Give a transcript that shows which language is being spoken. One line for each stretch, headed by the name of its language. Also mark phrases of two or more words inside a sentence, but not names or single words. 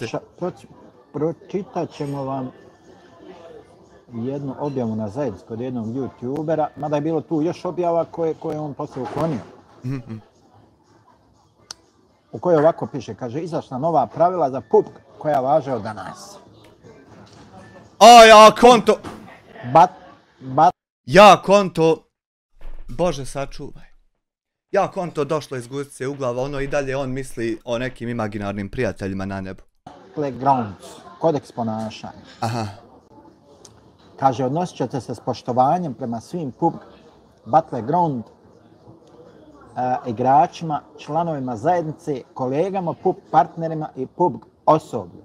Bosnian: Pročitat ćemo vam jednu objavu na zajednici kod jednog youtubera, mada je bilo tu još objava koje on poslije uklonio. U kojoj ovako piše, kaže, izašla nova pravila za PUBG koja važe od danas. A ja konto... Bat... Ja konto... Bože sačuvaj. Ja konto došlo iz Guzice u glavu, ono i dalje on misli o nekim imaginarnim prijateljima na nebu. Battlegrounds, kodeks ponašanja. Aha. Kaže, odnosit ćete se s poštovanjem prema svim PUBG Battleground igračima, članovima zajednice, kolegama, PUBG partnerima i PUBG osoblju.